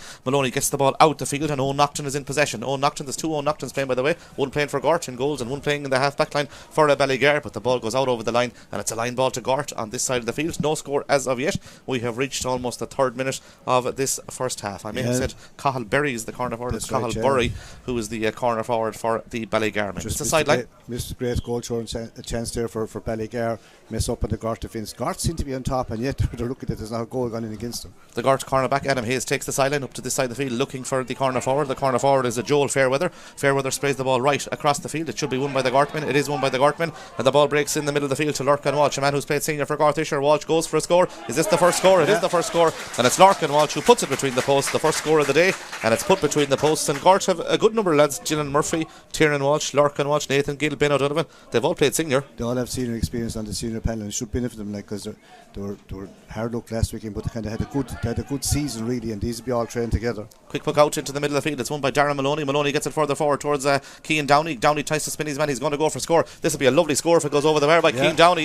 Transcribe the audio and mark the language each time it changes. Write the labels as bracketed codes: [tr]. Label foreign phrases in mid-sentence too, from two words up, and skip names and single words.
[en] Maloney gets the ball out the field, and Owen Nocton is in possession. Owen Nocton, there's 2 Owen Noctons playing, by the way, 1 playing for Gort in goals and 1 playing in the half back line for Ballygar, but the ball goes out over the line, and it's a line ball to Gort on this side of the field. No score as of yet. We have reached almost the 3rd minute of this first half. I may have said Cathal Berry is the corner forward. It's Cathal Burry who is the corner forward for the Ballygar men. It's a sideline. Missed a great goal, showing a chance there for Ballygar. Mess up on the Gort defence. Gort seem to be on top, and yet they're looking at it, there's not a goal gone in against them. The Gort cornerback Adam Hayes takes the sideline up to this side of the field, looking for the corner forward. The corner forward is a Joel Fairweather. Fairweather sprays the ball right across the field. It should be won by the Gortmen. It is won by the Gortmen, and the ball breaks in the middle of the field to Lorcan Walsh, a man who's played senior for Gort this year. Walsh goes for a score. Is this the first score? It is the first score, and it's Lorcan Walsh who puts it between the posts. The first score of the day, and it's put between the posts. And Gort have a good number of lads: Gillian Murphy, Tiernan Walsh, Lorcan Walsh, Nathan Gill, Ben O'Donovan. They've all played senior. They all have senior experience on the senior panel, and it should benefit them, because they were hard luck last weekend, but they kind of had a good season really, and these will be all trained together. Quick puck out into the middle of the field. It's won by Darren Maloney. Maloney gets it further forward towards Cian Downey. Downey tries to spin his man. He's going to go for score. This will be a lovely score if it goes over the bar by Cian Downey.